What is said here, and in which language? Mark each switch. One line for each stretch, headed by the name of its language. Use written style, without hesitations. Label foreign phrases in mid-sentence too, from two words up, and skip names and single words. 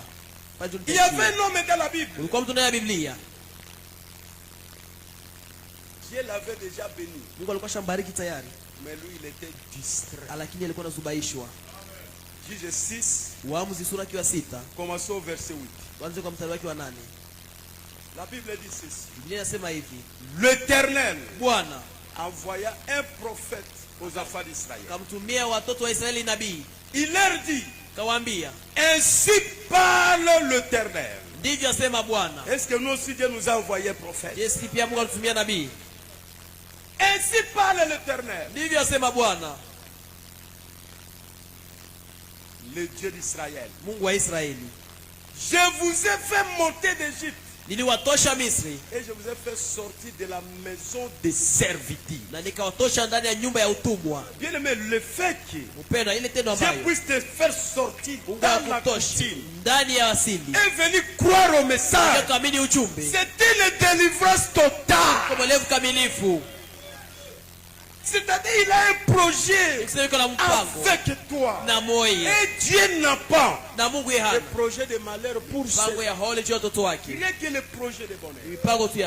French: Il y avait un homme dans la Bible.
Swahili: Ulikuwa mtu ndani ya Biblia.
French: Dieu l'avait déjà béni.
Swahili: Mungu alikuwa shambariki tayari.
French: Mais lui, il était distrait.
Swahili: Lakini alikuwa anazubaishwa.
French: Juge 6.
Swahili: Waamuzi sura ya 6.
French: Commençons au verset 8.
Swahili: Tuanze kwa mstari wake wa 8.
French: La Bible dit ceci.
Swahili: Biblia inasema hivi.
French: L'Éternel
Swahili: Bwana
French: envoya un prophète aux enfants d'Israël.
Swahili: Kamtumia watoto wa Israeli nabii.
French: Il leur dit,
Swahili: kawaambia,
French: ainsi parle l'Éternel.
Swahili: Ndivyo asema Bwana.
French: Est-ce que nous aussi Dieu nous a envoyé un prophète?
Swahili: Yesu pia Mungu alitumia nabii.
French: Ainsi parle l'Éternel.
Swahili: Ndivyo asema Bwana,
French: le Dieu d'Israël.
Swahili: Mungu wa Israeli.
French: Je vous ai fait monter d'Égypte.
Swahili: Niliwatosha Misri.
French: Et je vous ai fait sortir de la maison de servitude.
Swahili: Na nikawatosha ndani ya nyumba ya utumwa.
French: Bien aimé, le fait que
Swahili: upendo ile tendo ambayo
French: Dieu puisse te faire sortir dans la contine
Swahili: ndani ya asili
French: et venir croire au message.
Swahili: Kuamini ujumbe.
French: C'était une délivrance totale.
Swahili: Kombolevu kamilifu.
French: C'est-à-dire il a un projet avec toi. Et Dieu n'a pas de projet de malheur pour ceux. Rien que le projet de bonheur.